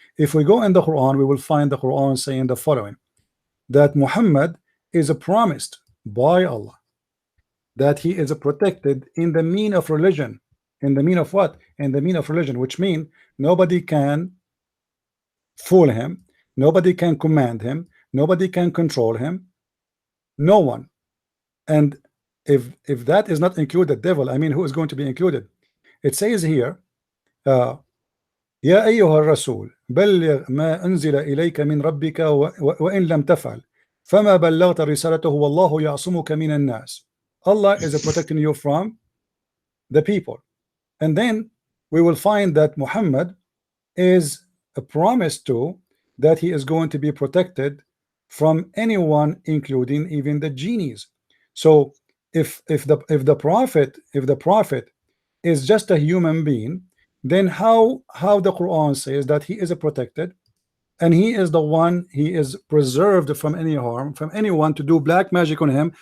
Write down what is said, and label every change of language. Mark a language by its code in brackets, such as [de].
[en] If we go in the Quran, we will find the Quran saying the following, that Muhammad is promised by Allah that he is protected in the mean of religion. In the mean of what? In the mean of religion, which means nobody can fool him, nobody can command him, nobody can control him, no one. And if that is not include the devil, I mean, who is going to be included? [ar] It says here, يا أيها الرسول بلغ ما أنزل إليك من ربك وإن لم تفعل فما بلغت رسالته والله يعصمك من الناس. [en] Allah is protecting you from the people. And then we will find that Muhammad is a promise to that he is going to be protected from anyone, including even the genies. So if the prophet is just a human being, then how the Quran says that he is protected, and he is the one, he is preserved from any harm, from anyone to do black magic on him?